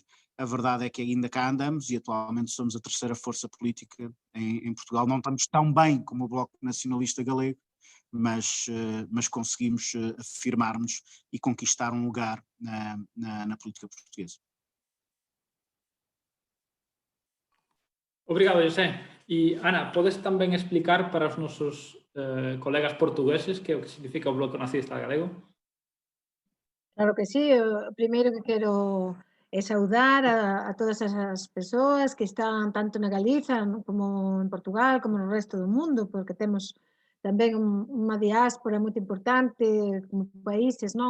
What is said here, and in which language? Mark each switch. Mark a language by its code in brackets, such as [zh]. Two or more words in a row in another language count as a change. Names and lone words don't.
[pt] A verdade é que ainda cá andamos e atualmente somos a 3ª força política em Portugal. Não estamos tão bem como o Bloco Nacionalista Galego, mas conseguimos afirmar-nos e conquistar um lugar na política portuguesa. [gl] Obrigado, José. E, Ana, podes tamén explicar para os nosos colegas portugueses que é o que significa o Bloco Nacionalista Galego? Claro que sí. O primeiro que quero é saudar a todas as persoas que están tanto na Galiza como en Portugal, como no resto do mundo, porque temos tamén unha diáspora moito importante como países, non?